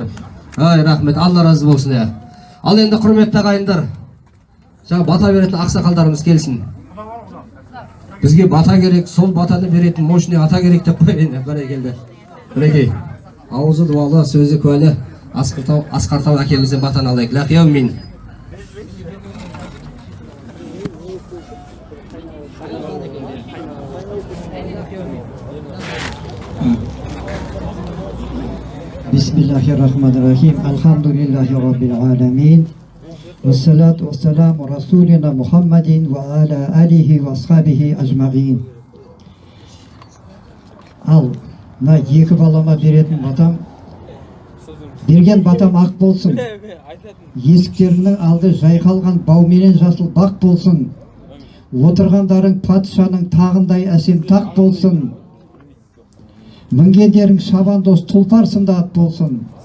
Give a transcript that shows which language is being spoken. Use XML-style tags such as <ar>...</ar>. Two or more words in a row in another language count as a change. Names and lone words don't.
<kk>Ай, рахмет, Алла разы болсын. Ал енді құрметті ағайындар, жаңа бата беретін ақсақалдарымыз келсін. Бізге бата керек, сол батаны беретін мощный ата керек деп қойын. Бәрекелді. Мінекей, ауызы дуалы, сөзі куәлі Асқартау әкемізден батаны алайық. Лақияу мин.</kk> <ar>بسم الله الرحمن الرحيم. الحمد لله رب العالمين. والصلاة والسلام على رسولنا محمد وعلى آله وأصحابه أجمعين.</ar> <kk>Ал, мына екі балама беретін батам, берген батам ақ болсын. Есіктерінің алды жайқалған бауменен жасыл бақ болсын. Отырғандарың патшаның тағындай әсем тақ болсын. Мінгендерің шабандоз тұлпар сынды ат болсын.</kk>